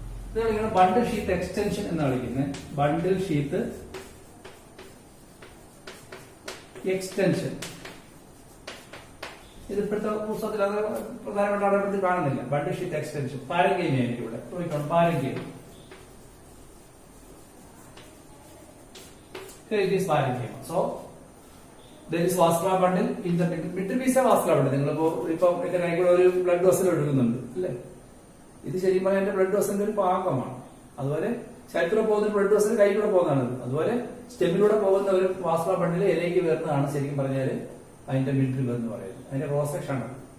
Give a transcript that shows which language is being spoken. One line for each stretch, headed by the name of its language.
Malayalam: ഇതാണ് ബണ്ടിൽ sheath extension എന്ന് വിളിക്കുന്നത്. ബണ്ടിൽ ഷീത്ത് എക്സ്റ്റൻഷൻ. ഇത് ഇപ്പോഴത്തെ പുസ്തകത്തിൽ അത് പ്രധാനപ്പെട്ട അടയാളത്തിൽ കാണുന്നില്ല. ബണ്ടിൽ ഷീത്ത് എക്സ്റ്റൻഷൻ പാരങ്കൈമ ആയിരിക്കും ഇവിടെ നോക്കണം, parenchyma.
English: It is parenchyma. So there is vascular bundle in the midrib is a vascular bundle.
Malayalam: നിങ്ങളിപ്പോ എന്റെ കൈകൂടെ ഒരു ബ്ലഡ് വെസൽ എടുക്കുന്നുണ്ട് അല്ലേ? ഇത് ശരിക്കും പറഞ്ഞാൽ എന്റെ ബ്ലഡ് വെസലിന്റെ ഒരു ഭാഗമാണ്. അതുപോലെ ശരീരത്തിലൂടെ പോകുന്ന ബ്ലഡ് വെസൽ കൈകൂടെ പോകുന്നതാണ്. അതുപോലെ സ്റ്റെമിലൂടെ പോകുന്ന ഒരു വാസ്കുലർ ബണ്ടിൽ ഇലയ്ക്ക് വരുന്നതാണ് ശരിക്കും പറഞ്ഞാൽ അതിന്റെ മിഡ്രിബ് എന്ന് പറയുന്നത്. അതിന്റെ ക്രോസ് സെക്ഷൻ ആണ്.